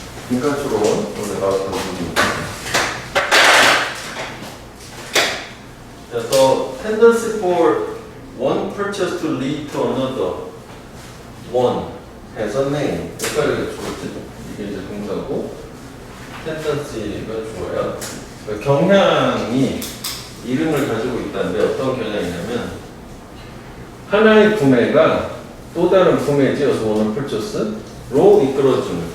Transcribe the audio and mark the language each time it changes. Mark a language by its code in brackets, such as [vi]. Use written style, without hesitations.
[ko] 인간적으로 오늘 나왔던 부분입니다. [en] So, tendency for one purchase to lead to another one has a name. [ko] 여기까지 주어지. 이게 이제 동사고, tendency가 주어야. 경향이 이름을 가지고 있다는데 어떤 경향이냐면 하나의 구매가 또 다른 구매에 이어서 오는 purchase로 이끌어주는.